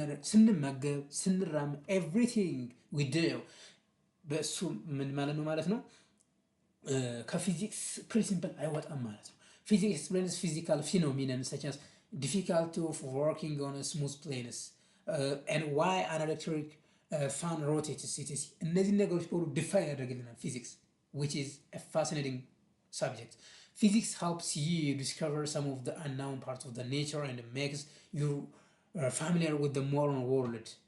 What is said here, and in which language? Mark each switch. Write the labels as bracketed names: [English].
[Amharic] ስንመገብ ስንራም [English] everything we do [Amharic] በእሱ ምን ማለት ነው ከፊዚክስ ፕሪንሲፕል አይወጣም ማለት ነው። [English] ፊዚክስ explains physical phenomena such as difficulty of working on a smooth planes and why an electric fan rotates etc. [Amharic] እነዚህ ነገሮች በሙሉ ዲፋይን ያደርግልናል ፊዚክስ [English] which is a fascinating subject. Physics helps you discover some of the unknown parts of the nature and makes you familiar with the modern world.